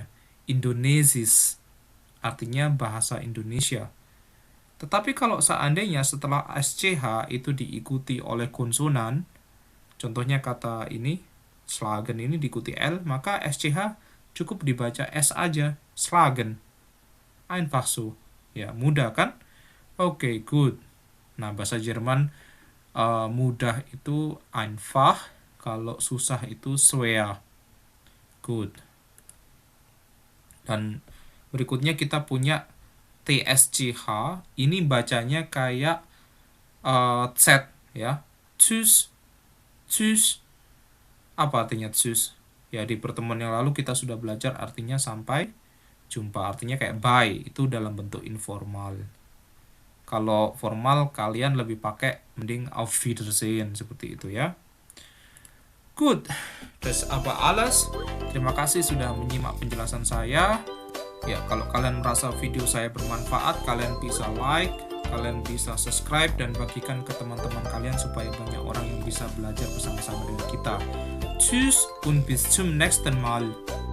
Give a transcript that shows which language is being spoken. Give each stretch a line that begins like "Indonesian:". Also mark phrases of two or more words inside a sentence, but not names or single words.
German: Indonesis.
Indonesian: Artinya bahasa Indonesia. Tetapi kalau seandainya setelah SCH itu diikuti oleh konsonan, contohnya kata ini, Slagen ini diikuti L, maka SCH cukup dibaca S aja,
German: Slagen. Einfach so.
Indonesian: Ya, mudah kan? Oke, good. Nah, bahasa Jerman mudah itu einfach, kalau susah itu schwer. Good. Dan berikutnya kita punya TSCH. Ini bacanya kayak Z ya.
German: Tschüss. Tschüss.
Indonesian: Apa artinya tschüss? Ya, di pertemuan yang lalu kita sudah belajar artinya sampai jumpa. Artinya kayak bye. Itu dalam bentuk informal. Kalau formal kalian lebih pakai mending
German: auf Wiedersehen
Indonesian: seperti itu ya. Good.
German: Das aber alles.
Indonesian: Terima kasih sudah menyimak penjelasan saya. Ya, kalau kalian merasa video saya bermanfaat, kalian bisa like, kalian bisa subscribe dan bagikan ke teman-teman kalian supaya banyak orang yang bisa belajar bersama-sama dengan kita.
German: Tschüss und bis zum nächsten Mal.